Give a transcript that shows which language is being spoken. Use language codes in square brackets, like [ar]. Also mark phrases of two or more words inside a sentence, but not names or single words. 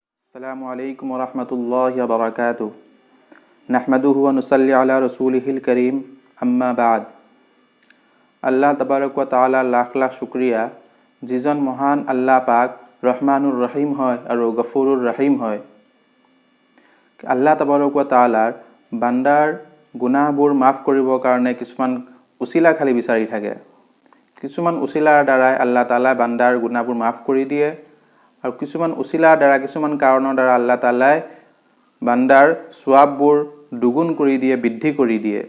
[ar] السلام عليكم ورحمة الله وبركاته نحمده ونصلي على رسوله الكريم. أما بعد الله تبارك وتعالى [ur] لاکھ لاکھ شکریہ. [as] যিজন মহান আল্লাহ পাক [ar] الرحمن الرحيم [as] হয় আৰু [ar] الغفور الرحيم [as] হয়। [ar] الله تبارك وتعالى [as] বান্দাৰ গুনাহবোৰ মাফ কৰিবৰ কাৰণে কিছুমান উচিলা খালি বিচাৰি থাকে। কিছুমান উচিলাৰ দ্বাৰাই আল্লাহ তাআলা বান্দাৰ গুনাহবোৰ মাফ কৰি দিয়ে আৰু কিছুমান উচিলাৰ দ্বাৰা কিছুমান কাৰণৰ দ্বাৰা আল্লাহ তাআলাই বান্দাৰ সওয়াববোৰ দুগুণ কৰি দিয়ে, বৃদ্ধি কৰি দিয়ে।